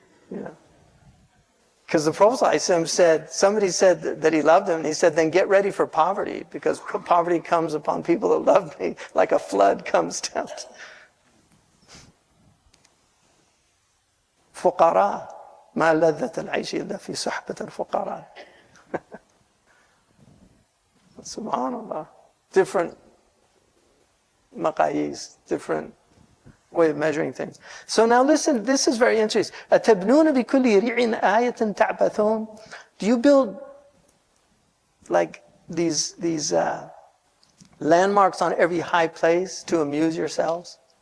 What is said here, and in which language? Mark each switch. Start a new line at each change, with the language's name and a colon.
English: You know, because the Prophet ﷺ said, somebody said that he loved him, and he said, then get ready for poverty, because poverty comes upon people that love me like a flood comes down.
Arabic: فقراء ما لذة العيش إلا في صحبة الفقراء. Subhanallah.
English: Different maqayis, different way of measuring things. So now listen, this is very interesting.
Arabic: أَتَبْنُونَ بِكُلِّ رِعٍ آيَةٍ تَعْبَثُونَ.
English: Do you build like these landmarks on every high place to amuse yourselves?